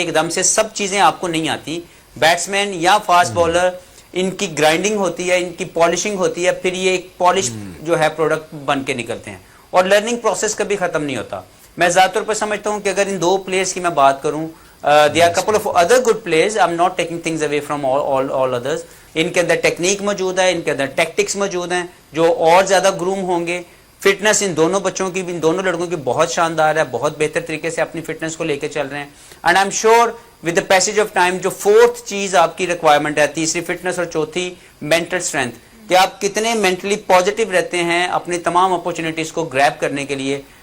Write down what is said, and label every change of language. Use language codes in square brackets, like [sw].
[hi] एकदम से सब चीजें आपको नहीं आती। बैट्समैन या फास्ट बॉलर, इनकी ग्राइंडिंग होती है, इनकी पॉलिशिंग होती है, फिर ये एक पॉलिश जो है प्रोडक्ट बन के निकलते हैं और लर्निंग प्रोसेस कभी खत्म नहीं होता। मैं ज्यादातर पर समझता हूँ कि अगर इन 2 प्लेयर्स की मैं बात करूँ, [en] there are a couple of other good players. I'm not taking things away from all others. [hi] इनके अंदर टेक्निक मौजूद है, इनके अंदर टैक्टिक्स मौजूद हैं जो और ज्यादा ग्रूम होंगे। फिटनेस इन दोनों बच्चों की, इन दोनों लड़कों की बहुत शानदार है, बहुत बेहतर तरीके से अपनी फिटनेस को लेकर चल रहे हैं। [en] and I am sure with the passage of time [hi] जो 4th चीज आपकी रिक्वायरमेंट है, तीसरी फिटनेस और चौथी मेंटल स्ट्रेंथ, कि आप कितने मेंटली पॉजिटिव रहते हैं अपनी तमाम अपॉर्चुनिटीज को ग्रैब करने के लिए।